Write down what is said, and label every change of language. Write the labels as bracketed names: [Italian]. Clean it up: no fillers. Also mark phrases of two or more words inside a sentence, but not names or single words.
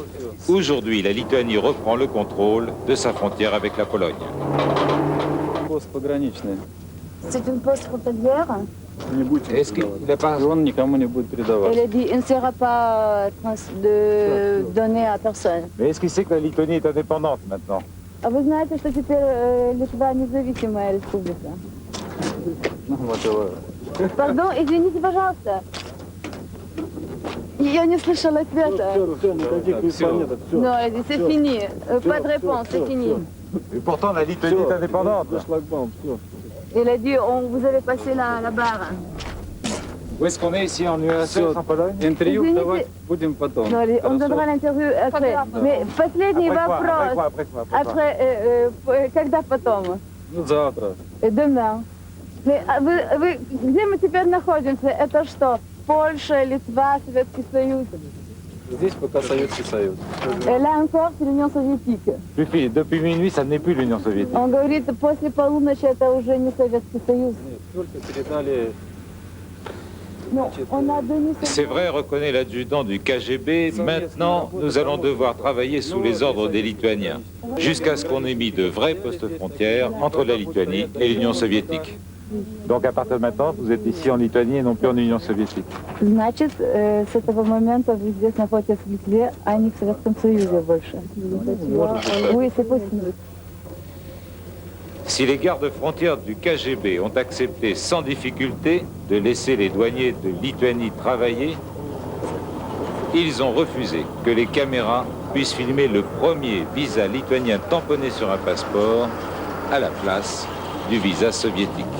[French] Aujourd'hui, la Lituanie reprend le contrôle de sa frontière avec la Pologne. C'est une poste frontalière. Est-ce qu'il n'a pas... Elle a dit il ne sera pas donné à personne. Mais est-ce qu'il sait que la Lituanie est indépendante maintenant? [Russian] А вы знаете, что теперь Литва независимая республика? Pardon, извините, пожалуйста. Я не слышала ответа. [French] Non, elle dit c'est fini. Pas de réponse, c'est fini. Et pourtant, la Lituanie est indépendante. Elle a dit vous avez passé la barre. Où est-ce qu'on est ici en URSS, en Pologne? Non, on donnera l'interview après. [Russian] Mais последний вопрос. Après, когда потом? [French] Demain. Mais [Russian] где мы теперь находимся? Это что? Польша, Литва, Советский Союз? Здесь пока Советский Союз. [French] Et là encore, c'est l'Union soviétique. Depuis minuit, ça n'est plus l'Union soviétique. [Russian] Он говорит, после полуночи это уже не Советский Союз. Только передали... [French] C'est vrai, reconnaît l'adjudant du KGB. Maintenant, nous allons devoir travailler sous les ordres des Lituaniens, jusqu'à ce qu'on ait mis de vrais postes frontières entre la Lituanie et l'Union soviétique. Donc à partir de maintenant, vous êtes ici en Lituanie et non plus en Union soviétique. [Russian] Значит, с этого момента вы здесь находитесь в Литве, а не в Советском Союзе больше. [French] Oui, c'est possible. Si les gardes-frontières du KGB ont accepté sans difficulté de laisser les douaniers de Lituanie travailler, ils ont refusé que les caméras puissent filmer le premier visa lituanien tamponné sur un passeport à la place du visa soviétique.